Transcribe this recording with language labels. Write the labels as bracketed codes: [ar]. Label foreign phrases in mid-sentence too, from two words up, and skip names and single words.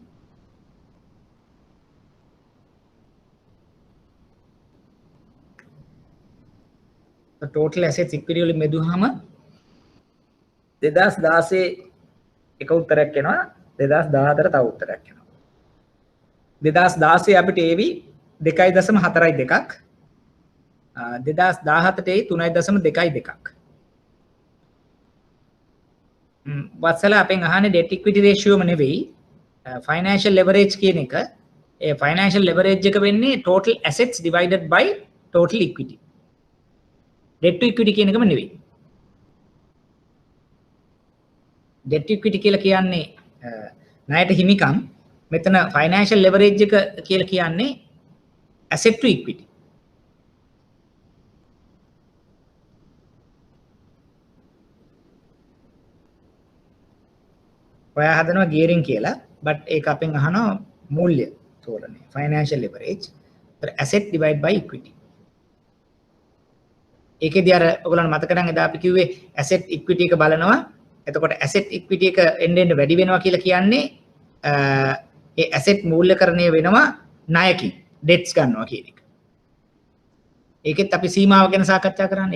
[en] The total assets equity [si] වලින් බෙදුවාම 2016 එක උත්තරයක් එනවා 2014 තව උත්තරයක් එනවා. 2016 අපිට ඒවි 2.42ක් 2017ට ඒ 3.22ක්. වත්සල අපෙන් අහන්නේ [en] debt equity ratio [si] ම නෙවෙයි [en] financial leverage [si] කියන එක. ඒ [en] financial leverage [si] එක වෙන්නේ [en] total assets divided by total equity. debt to equity [si] කියන එකම නෙවෙයි. [en] debt to equity [si] කියලා කියන්නේ ණයට හිමිකම්. මෙතන [en] financial leverage [si] එක කියලා කියන්නේ [en] asset to equity. [si] ඔයා හදනවා gearing කියලා but ඒක අපෙන් අහනවා මූල්‍ය තෝරන්නේ [en] financial leverage asset divided by equity. [si] ඒකේදී අර ඔයගොල්ලන් මතක නම් එදා අපි කිව්වේ [en] asset equity [si] එක බලනවා. එතකොට [en] asset equity [si] එක එන්න වැඩි වෙනවා කියලා කියන්නේ ඒ asset මූල්‍යකරණය වෙනවා ණයකින් debts ගන්නවා කියන එක. ඒකෙත් අපි සීමාව ගැන සාකච්ඡා කරන්නේ.